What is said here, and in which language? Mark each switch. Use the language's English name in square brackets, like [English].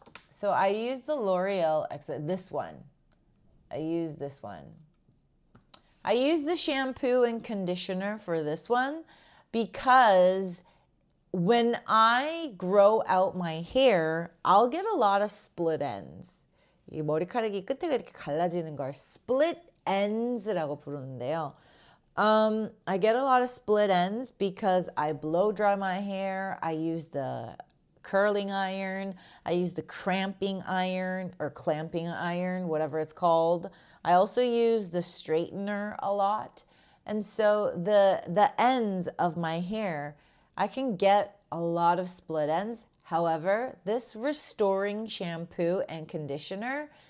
[English] So I use the L'Oreal Excellence, this one. I use this one. I use the shampoo and conditioner for this one because when I grow out my hair, I'll get a lot of split ends. [Korean] 이 머리카락이 끝에가 이렇게 갈라지는 걸 split ends라고 부르는데요. [English] I get a lot of split ends because I blow dry my hair. I use the curling iron. I use the cramping iron or clamping iron, whatever it's called. I also use the straightener a lot. And so the ends of my hair, I can get a lot of split ends. However, this restoring shampoo and conditioner